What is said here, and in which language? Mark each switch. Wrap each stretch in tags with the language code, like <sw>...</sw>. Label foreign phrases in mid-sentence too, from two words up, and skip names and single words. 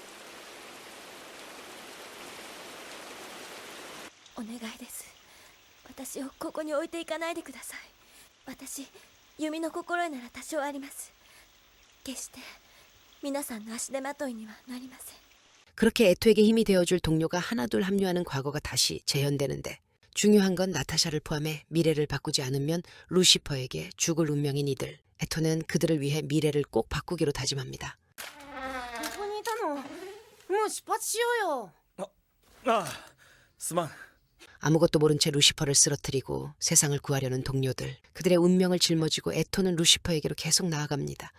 <ja>お願いです。私をここに置いていかないでください。私弓の心得なら多少あります。決して皆さんの足手まといにはなりません。</ja> <ko>그렇게 에토에게 힘이 되어줄 동료가 하나둘 합류하는 과거가 다시 재현되는데 중요한 건 나타샤를 포함해 미래를 바꾸지 않으면 루시퍼에게 죽을 운명인 이들. 에토는 그들을 위해 미래를 꼭 바꾸기로 다짐합니다.</ko> <ja>ここにいたの。もう出発しようよ。ああすまん。</ja> <ko>아무것도 모른 채 루시퍼를 쓰러뜨리고 세상을 구하려는 동료들. 그들의 운명을 짊어지고 에토는 루시퍼에게로 계속 나아갑니다.</ko>